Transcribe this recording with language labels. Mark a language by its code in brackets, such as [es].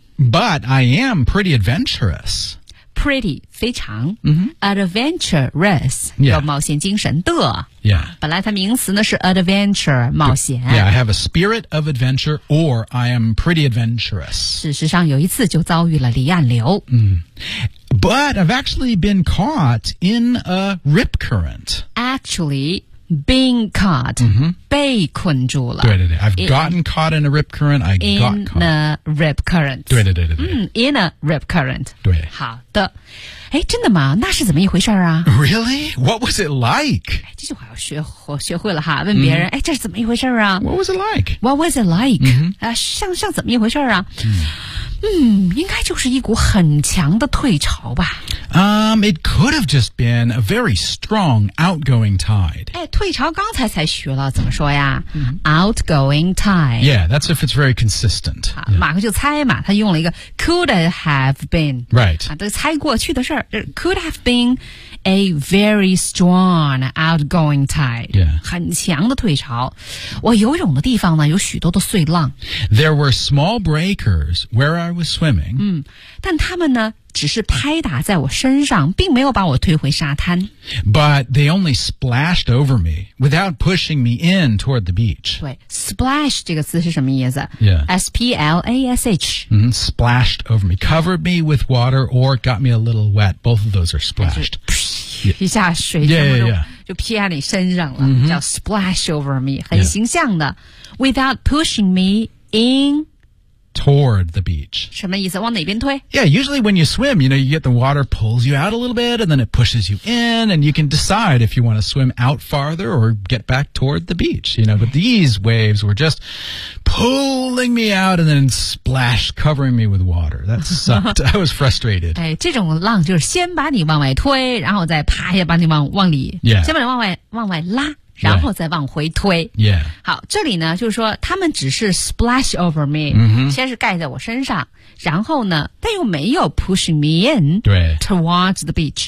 [en] But I am pretty adventurous. [zh] Pretty, 非常、 [en] mm-hmm. [zh] Adventurous, 有、 [en] yeah. [zh] 冒险精神的。 [en] Yeah. [zh] 本来它名词呢是 adventure, 冒险。 [en] Yeah, I have a spirit of adventure or I am pretty adventurous. [zh] 事实上有一次就遭遇了离岸流。 [en] But I've actually been caught in a rip current. Actually, been caught,、 mm-hmm. [zh] 被困住了。对对对 [en] I've gotten caught in a rip current, I got caught. In a rip current. [zh] 对对对对对。 [en] In a rip current. [zh] 对。好。的，哎，真的吗？那是怎么一回事啊 [en] ？Really? What was it like? [zh] 这句话要学，我学会了哈。问别人，哎、mm-hmm. ，这是怎么一回事啊 [en] ？What was it like? What was it like?、 Mm-hmm. [zh] 像怎么一回事啊？ [en] Mm-hmm. [zh] 应该就是一股很强的退潮吧。 [en] It could have just been a very strong outgoing tide. [zh] 哎，退潮刚才学了怎么说呀、mm-hmm. ？ [en] Outgoing tide. Yeah, that's if it's very consistent.、 [zh] Yeah. 马克就猜嘛，他用了一个 [en] could have been. Right.、 [zh] 啊猜过去的事儿 [en] could have been a very strong outgoing tide、 yeah. [zh] 很强的退潮我游泳的地方呢有许多的碎浪 [en] there were small breakers where I was swimming、 [zh] 但他们呢只是拍打在我身上并没有把我推回沙滩 [en] but they only splashed over me without pushing me in toward the beach [zh] 对 splash 这个词是什么意思、 [en] yeah. splash、 mm-hmm. splashed over me covered me with water or got me a little wet both of those are splashed [zh] 一下水全部都 就披在你身上了、 [en] mm-hmm. [zh] 叫 [en] splash over me [zh] 很形象的、 [en] yeah. without pushing me intoward the beach. [zh] 什么意思？往哪边推？ [en] Yeah, usually when you swim, you know, you get the water pulls you out a little bit, and then it pushes you in, and you can decide if you want to swim out farther or get back toward the beach, you know, but these waves were just pulling me out and then splash, covering me with water. That sucked. I was frustrated. [zh] 哎，这种浪就是先把你往外推，然后再啪一把你往里， [en] yeah. [zh] 先把你往外拉。然后再往回推。 [en] Yeah. Yeah. [zh] 好，这里呢，就是说他们只是 [en] splash over me,、 mm-hmm. [zh] 先是盖在我身上，然后呢，但又没有 [en] push me in towards the beach,、